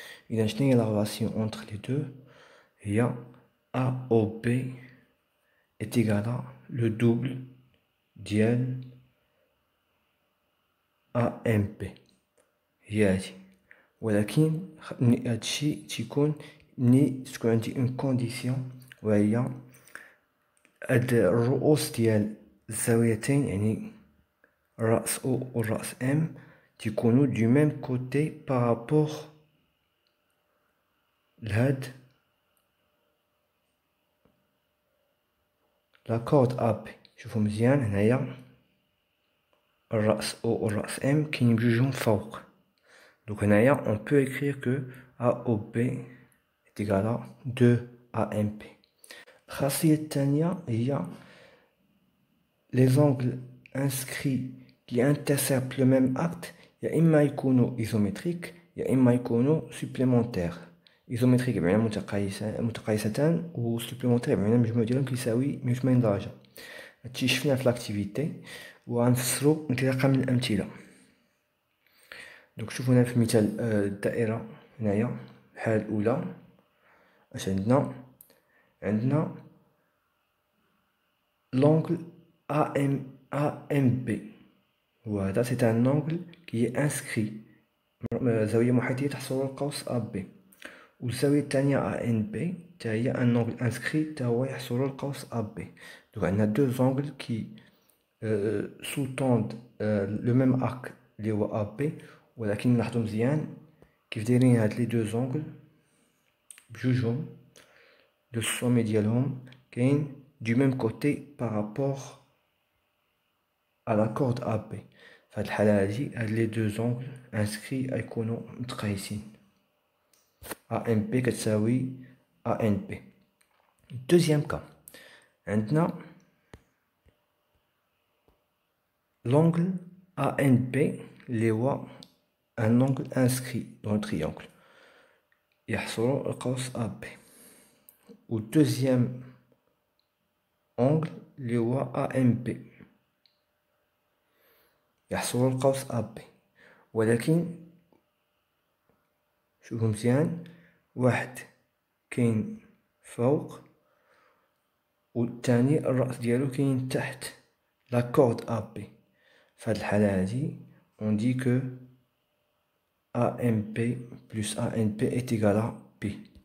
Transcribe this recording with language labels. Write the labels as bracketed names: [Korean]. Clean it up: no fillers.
[Arabic] إذا شنو هي [French] la relation entre les deux؟ هي AOP est égal à le double ديال AMP هي هادي. [Arabic] ولكن هادشي تيكون ملي تكون عندي [French] اون كونديسيون، [Arabic] وهي هاد الرؤوس ديال الزاويتين يعني الرأس O والرأس M تيكونوا [French] دو ميم كوتي بارابور [Arabic] لهاد لا كورد AB. شوفوا مزيان هنايا الرأس O والرأس M كاينين بجوجهم فوق، donc هنايا [French] on peut écrire que AOB est égal à 2AMP. [Arabic] الخاصية الثانية هي [French] les angles inscrits qui interceptent le même acte يا إما يكونوا isométriques يا إما يكونوا supplémentaires. [Arabic] isométrique بمعنى متقايستان، و supplémentaire بمعنى المجموع ديالهم كيساوي 180 درجة. هادشي شفناه في لاكتيفيتي وغنفسرو انطلاقا من الأمثلة. دونك شوفوا هنا في مثال الدائرة هنايا الحالة الأولى اش عندنا l'angle AMB وهذا [French] c'est un angle qui est inscrit [Arabic] زاوية محيطية تحصل القوس AB، والزاوية الثانية ANB تا هي un angle inscrit تا هو يحصل القوس AB. [French] donc عندنا deux angles qui sous-tendent le même arc اللي هو AB، [Arabic] ولكن نلاحظوا مزيان كيف دايرين هاد [French] لي دو زونغل بجوجهم لو سومي ديالهم كاين du même côté par rapport à la corde AB. [Arabic] في هاد الحالة هادي هاد لي دو زونغل انسكري غيكونو متقايسين. [French] AMP كتساوي ANP. Deuxième cas, عندنا l'angle ANP اللي هو un angle inscrit dans le triangle [Arabic] يحصروا القوس AB. و deuxième angle اللي هو AMP يحصروا القوس AB. ولكن شوفوا مزيان، واحد كاين فوق والثاني الرأس ديالو كاين تحت لا كورد AB. فهاد الحالة هادي [French] on dit que AMP plus ANP est égal à P.